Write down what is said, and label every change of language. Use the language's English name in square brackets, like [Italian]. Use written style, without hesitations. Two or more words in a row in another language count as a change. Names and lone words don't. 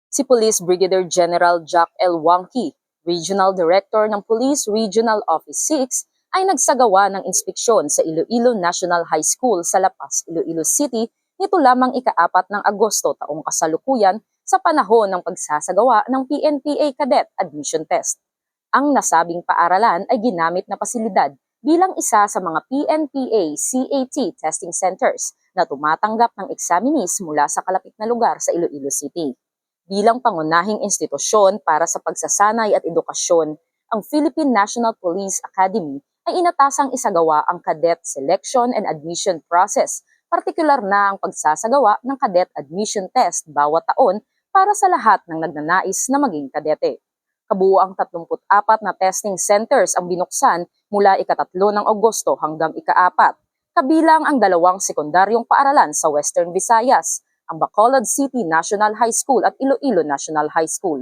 [Filipino] Si Police Brigadier General Jack L. Wangki, Regional Director ng Police Regional Office 6, ay nagsagawa ng inspeksyon sa Iloilo National High School sa La Paz, Iloilo City nito lamang ika-4 ng Agosto taong kasalukuyan sa panahon ng pagsasagawa ng PNPA Cadet Admission Test. Ang nasabing paaralan ay ginamit na pasilidad bilang isa sa mga PNPA CAT [English] testing centers [Filipino] na tumatanggap ng examinees mula sa kalapit na lugar sa Iloilo City. Bilang pangunahing institusyon para sa pagsasanay at edukasyon, ang Philippine National Police Academy ay inatasang isagawa ang [English] cadet selection and admission process, [Filipino] partikular na ang pagsasagawa ng [English] cadet admission test [Filipino] bawat taon para sa lahat ng nagnanais na maging kadete. Kabuuang 34 na [English] testing centers [Filipino] ang binuksan mula ika-3 ng Agosto hanggang ika-4, kabilang ang 2 sekundaryong paaralan sa Western Visayas, ang Bacolod City National High School at Iloilo National High School.